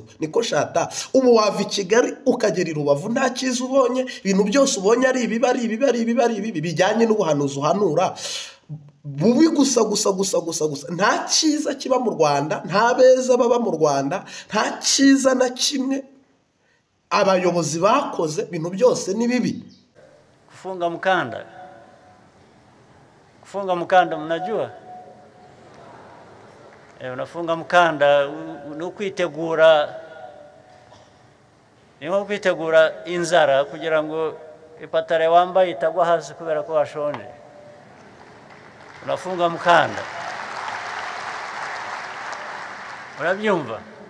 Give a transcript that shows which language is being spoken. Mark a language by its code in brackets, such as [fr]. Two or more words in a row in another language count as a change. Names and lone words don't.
[rw] Niko Shata, ubu wava i Kigali ukagera i Rubavu nta cyiza ubonye, ibintu byose ubonye ari ibi bijyanye n'ubuhanuzi uhanura bubi gusa. Nta cyiza kiba mu Rwanda, nta beza baba mu Rwanda, nta cyiza na kimwe abayobozi bakoze, ibintu byose ni bibi. [sw] Kufunga mkanda. Kufunga mkanda mnajua? Unafunga mkanda [rw] nukwitegura, niho kwitegura inzara kugira ngo ipatare wambaye itagwa hasi kubera ko washonje. [sw] Unafunga mkanda. Urabyumva?